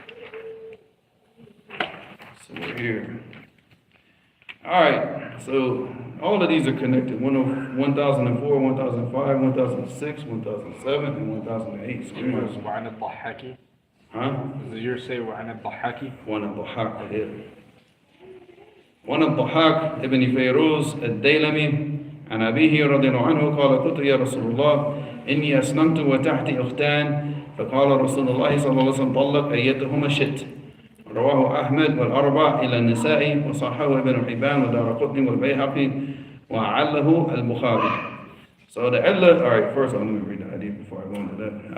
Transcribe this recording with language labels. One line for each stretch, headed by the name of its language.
English: So we're here. Alright, so all of these are connected. 1004, 1005, 1006, 1007, and 1008. So we must-
Arabic: وعن الضحاكي.
English: Huh? Does yours say
Arabic: وعن الضحاكي? وعن الضحاك
English: here.
Arabic: وعن الضحاك ابن فيروز الديلمي عن أبيه رضي الله عنه قال قلت يا رسول الله إني أسلمت وتحتي أختان فقال رسول الله صلى الله عليه وسلم طلق أيتهما شئت. رواه أحمد والأربع إلى النسائي وصححه ابن حبان ودارقطني والبيهقي وعله البخاري.
English: So the illah, all right, first let me read the hadith before I go into that.